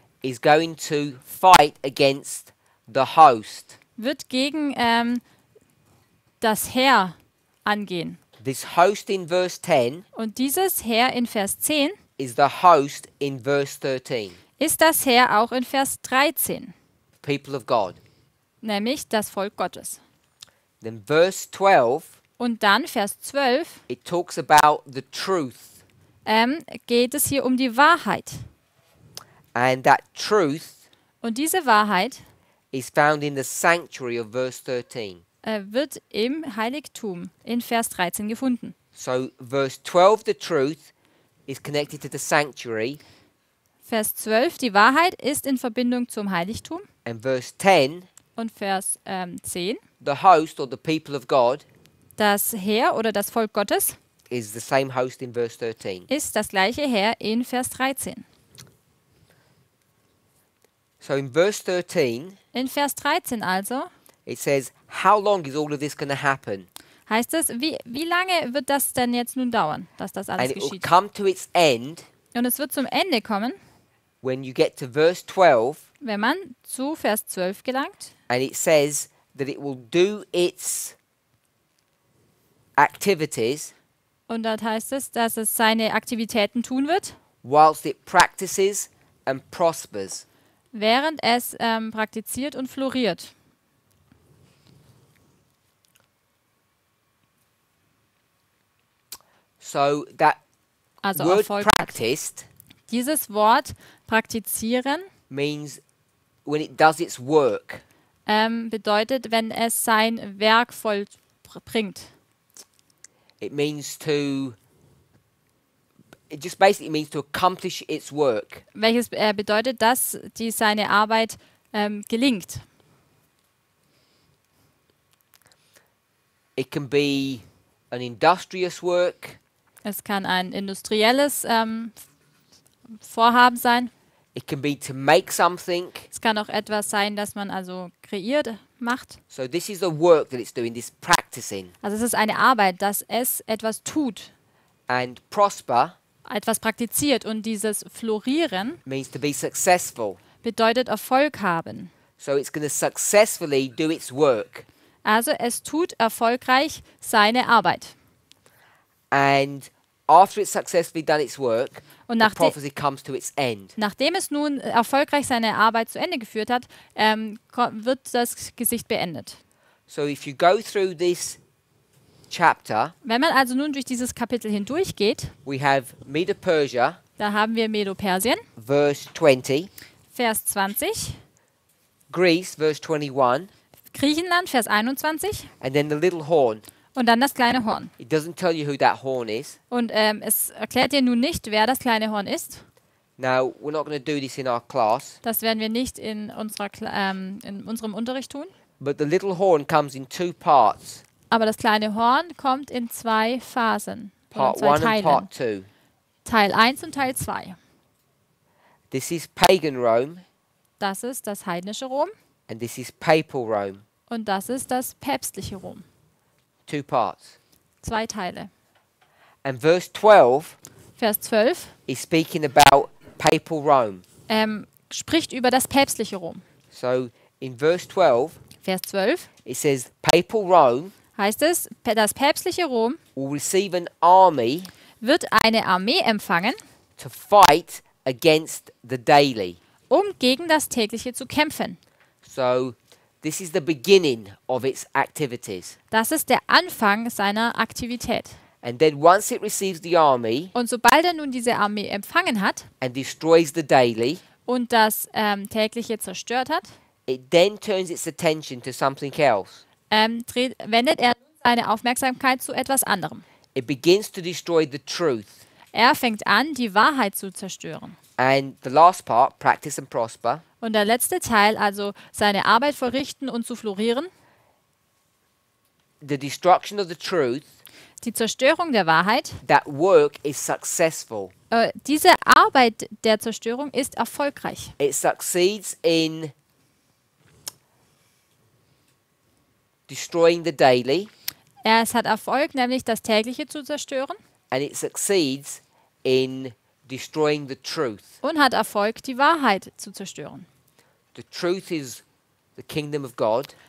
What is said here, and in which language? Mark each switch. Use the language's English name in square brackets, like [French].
[English] is going to fight against the host. [German] wird gegen das Heer angehen. [English] This host in verse 10 [German] Und dieses Heer in Vers 10 [English] is the host in verse 13, [German] ist das Heer auch in Vers 13, [English] people of God. [German] nämlich das Volk Gottes. [English] Then verse 12, [German] Und dann Vers 12 [English] it talks about the truth. [German] geht es hier um die Wahrheit. [English] And that truth [German] Und diese Wahrheit [English] is found in the sanctuary of verse 13. [German] Wird im Heiligtum in Vers 13 gefunden. [English] So verse 12, the truth, is connected to the sanctuary. [German] Vers 12, die Wahrheit ist in Verbindung zum Heiligtum. [English] And verse 10, [German] Und Vers 10, [English] the host or the people of God, [German] das Heer oder das Volk Gottes [English] is the same host in verse 13. [German] ist das gleiche Heer in Vers 13. [English] So in verse 13, [German] In Vers 13 also [English] it says, how long is all of this going to happen? [German] heißt es, wie lange wird das denn jetzt nun dauern, dass das alles [English] And it will [German] geschieht? [English] come to its end [German] Und es wird zum Ende kommen, [English] when you get to verse 12, [German] wenn man zu Vers 12 gelangt. [English] and it says that it will do its activities [German] Und dort heißt es, dass es seine Aktivitäten tun wird, [English] whilst it practices and prospers. [German] während es praktiziert und floriert. [English] So that [German] Also [English] word [German] Erfolg. [English] practiced [German] Dieses Wort praktizieren [English] means when it does its work. [German] bedeutet, wenn es sein Werk vollbringt. [English] It means to, it just basically means to accomplish its work. [German] Welches bedeutet, dass seine Arbeit gelingt. [English] It can be an industrious work. [German] Es kann ein industrielles Vorhaben sein. [English] It can be to make something. [German] Es kann auch etwas sein, das man also kreiert, macht. [English] So this is the work that it's doing, this practicing. [German] Also es ist eine Arbeit, dass es etwas tut, [English] And prosper [German] etwas praktiziert. Und dieses Florieren [English] means to be successful. [German] bedeutet Erfolg haben. [English] So it's going to successfully do its work. [German] Also es tut erfolgreich seine Arbeit. [English] And after it's successfully done its work, [German] Und [English] the [German] nachdem [English] prophecy comes to its end. [German] Nachdem es nun erfolgreich seine Arbeit zu Ende geführt hat, wird das Gesicht beendet. [English] So if you go through this chapter, [German] Wenn man also nun durch dieses Kapitel hindurchgeht, [English] we have Medo-Persia, [German] da haben wir Medo-Persien, [English] verse 20, [German] Vers 20, [English] Greece, verse 21, [German] Griechenland, Vers 21 [English] and then the little horn. [German] und dann das kleine Horn. [English] It doesn't tell you who that horn is. [German] Und es erklärt dir nun nicht, wer das kleine Horn ist. [English] Now, we're not going to do this in our class, [German] Das werden wir nicht in unserem Unterricht tun. [English] but the little horn comes in two parts, [German] Aber das kleine Horn kommt in zwei Phasen, oder in zwei [English] 1 and [German] Teilen. [English] part 2. [German] Teil 1 und Teil 2. [English] This is pagan Rome, [German] Das ist das heidnische Rom [English] and this is papal Rome. [German] und das ist das päpstliche Rom. [English] Two parts. [German] Zwei Teile. [English] And verse 12 [German] Vers 12 [English] is speaking about papal Rome. [German] spricht über das päpstliche Rom. [English] So in verse 12, [German] Vers 12 [English] it says papal Rome [German] heißt es, das päpstliche Rom [English] will receive an army [German] wird eine Armee empfangen, [English] to fight against the daily. [German] um gegen das tägliche zu kämpfen. [English] So this is the beginning of its activities. [German] Das ist der Anfang seiner Aktivität. [English] And then once it receives the army [German] Und sobald er nun diese Armee empfangen hat [English] and destroys the daily, [German] und das tägliche zerstört hat, [English] it then turns its attention to something else. [German] wendet er seine Aufmerksamkeit zu etwas anderem. [English] It begins to destroy the truth. [German] Er fängt an, die Wahrheit zu zerstören. [English] And the last part, practice and prosper, [German] Und der letzte Teil, also seine Arbeit verrichten und zu florieren, [English] the destruction of the truth, [German] die Zerstörung der Wahrheit, [English] that work is successful. [German] diese Arbeit der Zerstörung ist erfolgreich. [English] It succeeds in destroying the daily, [German] Es hat Erfolg, nämlich das Tägliche zu zerstören, [English] and it succeeds in destroying the truth. [German] und hat Erfolg, die Wahrheit zu zerstören. [English] The truth is the kingdom of God,